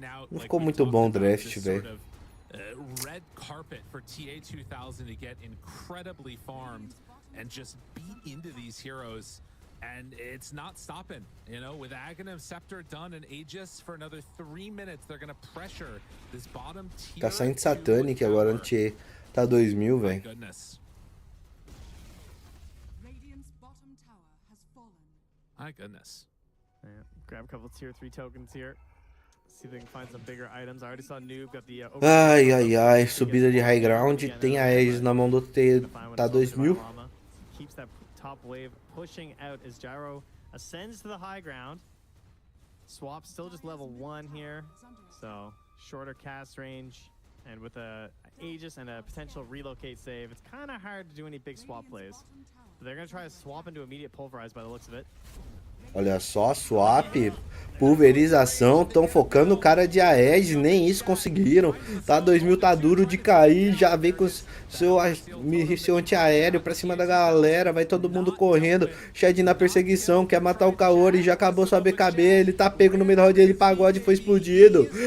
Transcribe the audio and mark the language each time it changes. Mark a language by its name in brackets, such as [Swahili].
[Portuguese] Não ficou muito bom o draft, velho. [English] Red carpet for TA2000 to get incredibly farmed and just beat into these heroes. And it's not stopping, you know, with Aghanim Scepter done and Aegis for another 3 minutes, they're gonna pressure this bottom tier. [Portuguese] Caçar de Satanic agora anti tá 2000, velho. [English] My goodness. Yeah, grab a couple tier 3 tokens here. See if they can find some bigger items. I already saw Noob got the [Portuguese] ai, subida de high ground, tem a Aegis na mão do T, tá 2000. [English] Keeps that top wave pushing out as Gyro ascends to the high ground. Swap still just level 1 here, so shorter cast range And with a Aegis and a potential relocate save, it's kind of hard to do any big swap plays. But they're going to try to swap into immediate pulverize by the looks of it. [Portuguese] Olha só, swap, pulverização, estão focando o cara de Aegis, nem isso conseguiram. Tá, 2000 tá duro de cair, já vem com seu antiaéreo pra cima da galera, vai todo mundo correndo. Shed na perseguição, quer matar o Kaori, já acabou sua BKB, ele tá pego no meio da rodinha de pagode, foi explodido.